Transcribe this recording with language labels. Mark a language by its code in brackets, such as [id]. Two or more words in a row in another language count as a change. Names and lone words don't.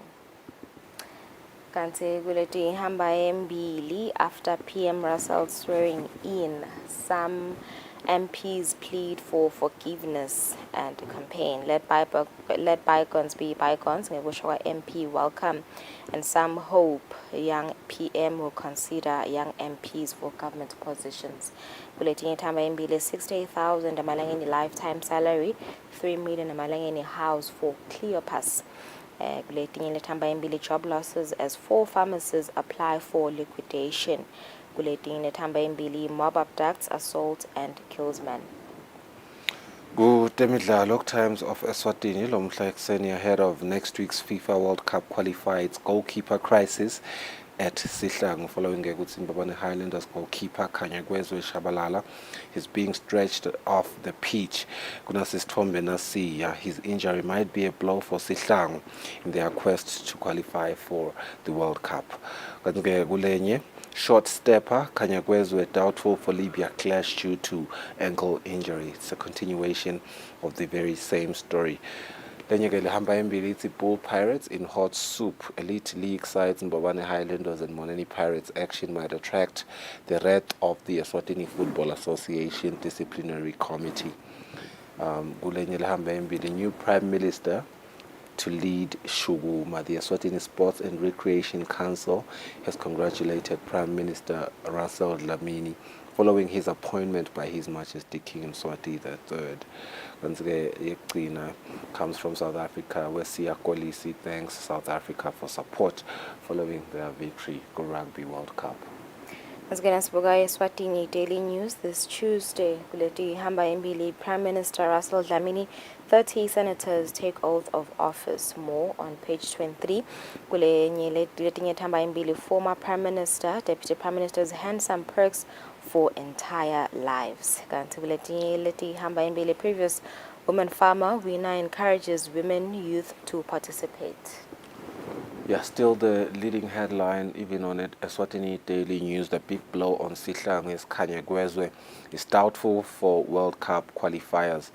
[ss] Kanti kuleti ihamba embili [en] after PM Russell swearing in, some MPs plead for forgiveness and campaign. Let bygones be bygones. Ngekusho MP welcome, and some hope young PM will consider young MPs for government positions. [ss] Kuletinye thamba imbili [en] 60,000 amalangeni lifetime salary, 3 million amalangeni house for Cleopas. [ss] Kuletinye lethamba imbili [en] job losses as 4 pharmacists apply for liquidation. [ss] Kuletinye lethamba imbili [en] mob abducts, assault and kills man. Kutemidlalo Times of Eswatini [ss] lomhla ekuseni [en] ahead of next week's FIFA World Cup qualified goalkeeper crisis at Sihlangu following ukuthi Mbabane Highlanders goalkeeper Kanyagwezwe Shabalala is being stretched off the pitch. [ss] Kunasisithombe nasiya, [en] his injury might be a blow for Sihlangu in their quest to qualify for the World Cup. [ss] Kanti kulenye [en] short stepper Kanyagwezwe doubtful for Libya clash due to ankle injury. It's a continuation of the very same story. [ss] Lenye ke lihamba embili ithi Bull Pirates [en] in hot soup. Elite league sides Mbabane Highlanders and Moneni Pirates action might attract the wrath of the Eswatini Football Association Disciplinary Committee. [ss] Kulenye lihamba embili [en] new Prime Minister to lead Shuguma. The Eswatini Sports and Recreation Council has congratulated Prime Minister Russell Dlamini following his appointment by His Majesty King Mswati III. [ss] Kanti-ke yekugcina [en] comes from South Africa, where Siya Kolisi thanks South Africa for support following their victory at Rugby World Cup. [ss] Asgena sibuka Eswatini Daily News [en] this Tuesday. [ss] Kuleti hamba imbili [en] Prime Minister Russell Dlamini, 30 senators take oath of office. More on page 23. [ss] Kulenye letinye hamba imbili [en] former Prime Minister, Deputy Prime Minister's handsome perks for entire lives. [ss] Kanti kuletinye leti hamba imbili [en] previous woman farmer winner encourages women youth to participate. Yeah, still the leading headline, even on it, Eswatini Daily News, the big blow on Sihlangu is Kanyagwezwe is doubtful for World Cup qualifiers.